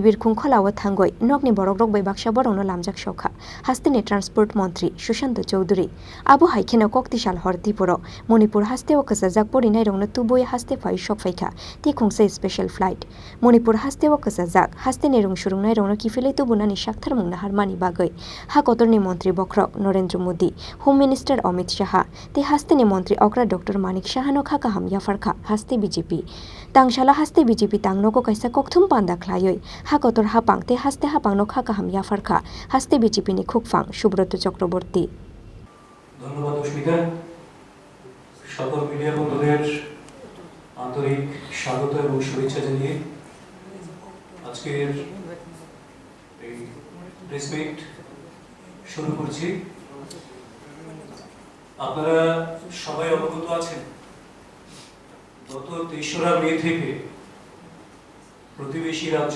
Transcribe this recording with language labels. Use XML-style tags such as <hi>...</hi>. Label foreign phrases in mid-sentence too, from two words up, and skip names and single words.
<trp>birkhung kholao thangoi nokni borok rok bai baksa borokno lamjak sokha Haste ni</trp> <en>transport mantri</en> <trp>Sushant Chowdhury abo haikhena koktisal hordi boro Manipur Haste o kasajak porinai rokno tuboi Haste fai sokphaika ti khungsa</trp> <en>special flight</en> <trp>Manipur Haste o kasajak Haste ni rungsurungnai rokno Kiphilwi Tubumani saktharmungna harmani bagwi Hakotor ni mantri bokrok Narendra Modi</trp> <en>Home Minister</en> <trp>Amit Saha te Haste ni mantri okra Dr. Manik Saha no kha Kaham Yapharkha Haste BJP tangsala Haste BJP tangnogo kaisa kokthum panda khlaioi Hakotor Haphang te Haste Haphangno kha Kaham Yapharkha Haste BJP ni khukphang Subroto Chakraborty</trp> <bn>ধন্যবাদ অস্মিতা সকল মিডিয়া বন্ধুদের আন্তরিক স্বাগত এবং শুভেচ্ছা জানিয়ে আজকের এই</bn> <en>press meet</en> <bn>শুরু করছি আপনারা সবাই অবগত আছেন গত ৩রা মে থেকে প্রতিবেশী রাজ্য</bn>